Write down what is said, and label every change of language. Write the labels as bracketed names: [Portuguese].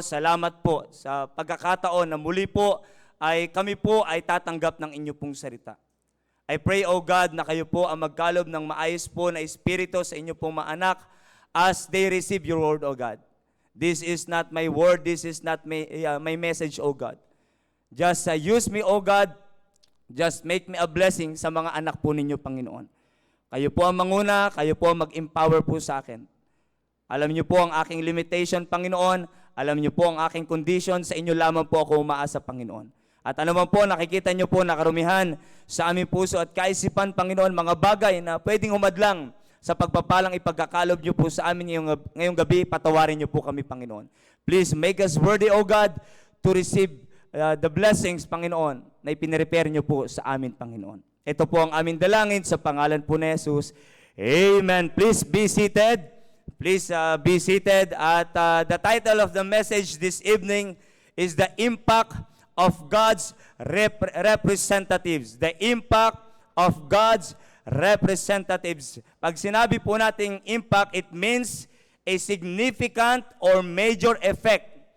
[Filipino] Salamat po sa pagkakataon na muli po ay kami po ay tatanggap ng inyo pong salita. I pray, O God, na kayo po ang magkalob ng maayos po na espiritu sa inyo pong mga anak [English] as they receive your word, [Filipino] O God. [English] This is not my word. This is not my message, O God. Just use me, O God. Just make me a blessing [Filipino] sa mga anak po ninyo, [English] Panginoon. [Filipino] Kayo po ang manguna, kayo po ang mag-empower po sa akin. Alam niyo po ang aking limitation, Panginoon. Alam niyo po ang aking condition. Sa inyo lamang po ako umaasa, Panginoon. At ano man po, nakikita niyo po na karumihan sa aming puso at kaisipan, Panginoon, mga bagay na pwedeng humadlang sa pagpapalang ipagkakalob niyo po sa amin ngayong gabi, patawarin niyo po kami, Panginoon. [English] Please make us worthy, O God, to receive the blessings, Panginoon, [Filipino] na ipinirepare niyo po sa amin, [English] Panginoon. [Filipino] Ito po ang aming dalangin sa pangalan po ni Jesus. [English] Amen. Please be seated. Please be seated. At the title of the message this evening is The Impact of God's Representatives. The Impact of God's Representatives. [Filipino] Pag sinabi po nating [English] impact, it means a significant or major effect.